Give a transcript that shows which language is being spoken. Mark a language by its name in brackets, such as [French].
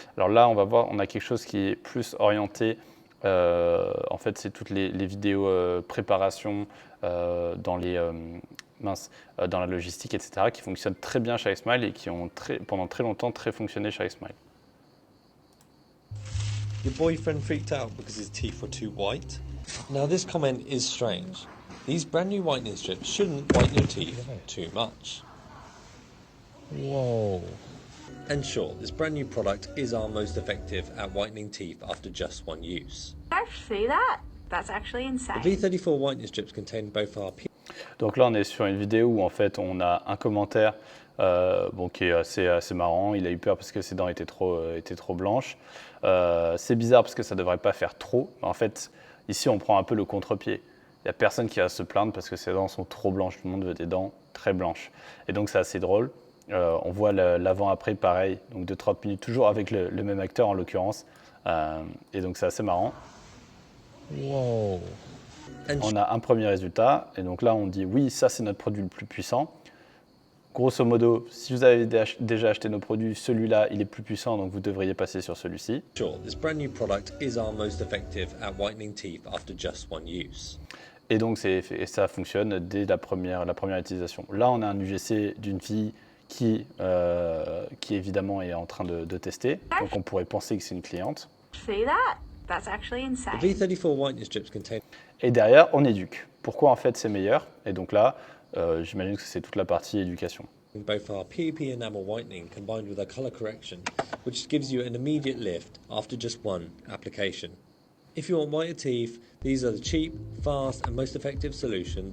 [French] Alors là, on va voir, on a quelque chose qui est plus orienté. En fait, c'est toutes les vidéos préparation dans la logistique, etc., qui fonctionnent très bien chez iSmile et qui ont pendant très longtemps très fonctionné chez iSmile. [English] Your boyfriend freaked out because his teeth were too white? Now this comment is strange. These brand new whitening strips shouldn't whiten your teeth too much. Whoa. And sure, this brand new product is our most effective at whitening teeth after just one use. I see that? That's actually insane. The V34 whitening strips contain both our [French] Donc là, on est sur une vidéo où en fait, on a un commentaire qui est assez marrant. Il a eu peur parce que ses dents étaient trop blanches. C'est bizarre parce que ça ne devrait pas faire trop. En fait, ici, on prend un peu le contre-pied. Il n'y a personne qui va se plaindre parce que ses dents sont trop blanches. Tout le monde veut des dents très blanches. Et donc, c'est assez drôle. On voit l'avant-après pareil, donc de 30 minutes, toujours avec le même acteur en l'occurrence. Et donc, c'est assez marrant. Wow. On a un premier résultat. Et donc là, on dit oui, ça, c'est notre produit le plus puissant. Grosso modo, si vous avez déjà acheté nos produits, celui-là, il est plus puissant, donc vous devriez passer sur celui-ci. [English] Sure, this brand new product is our most effective at whitening teeth after just one use. [French] Et donc, ça fonctionne dès la première utilisation. Là, on a un UGC d'une fille qui évidemment est en train de tester. Donc, on pourrait penser que c'est une cliente. [English] See that? That's actually insane. The V34 whitening strips contain... [French] Et derrière, on éduque. Pourquoi en fait c'est meilleur? Et donc là, j'imagine que c'est toute la partie éducation. [English] Both our PEP enamel whitening combined with our color correction, which gives you an immediate lift after just one application. If you want whiter teeth, these are the cheap, fast and most effective solution.